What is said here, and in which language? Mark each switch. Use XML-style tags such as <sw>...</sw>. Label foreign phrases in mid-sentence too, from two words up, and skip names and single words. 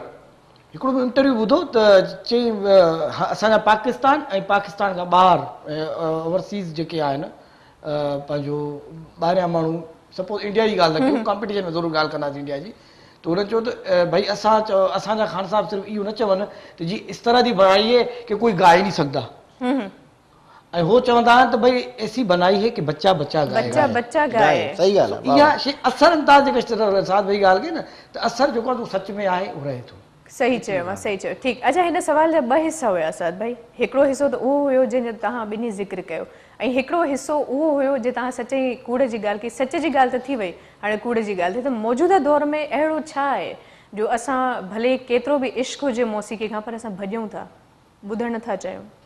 <sd>हिकिड़ो इंटरव्यू ॿुधो त चई असांजा पाकिस्तान ऐं पाकिस्तान खां ॿाहिरि ओवरसीज़ जेके आहिनि पंहिंजो ॿाहिरियां माण्हू, सपोज़ इंडिया जी ॻाल्हि न कयूं, कॉम्पिटिशन में ज़रूरु ॻाल्हि कंदासीं इंडिया जी, त हुननि चयो त भई असांजा ख़ान साहब सिर्फ़ु इहो न चवनि त जी</sd> <ur>اس طرح جی بنائی ہے کہ کوئی گا ہی نہیں سکتا,</ur> <sd>ऐं हो चवंदा आहिनि त भई</sd> <ur>ایسی بنائی ہے کہ بچہ بچہ گائے.</ur> <sd>सही ॻाल्हि आहे। इहा शइ असर अंदाज़ जेके साथ भई ॻाल्हि कई न, त असर जेको आहे सच में आहे उहो रहे थो। सही चयो आहे, सही चयो। ठीकु, अच्छा हिन सवाल जा ॿ हिसा हुया साद भाई। हिकिड़ो हिसो त उहो हुयो जंहिंजो तव्हां ॿिन्ही ज़िक्र कयो, ऐं हिकिड़ो हिसो उहो हुयो जे तव्हां सच्चाई कूड़ जी ॻाल्हि कई। सच जी ॻाल्हि त थी वई, हाणे कूड़ जी ॻाल्हि थी त मौजूदा दौर में अहिड़ो छा आहे जो असां भले केतिरो बि इश्क हुजे मौसीक़ी खां पर असां भॼूं था, ॿुधणु नथा चाहियूं?</sd>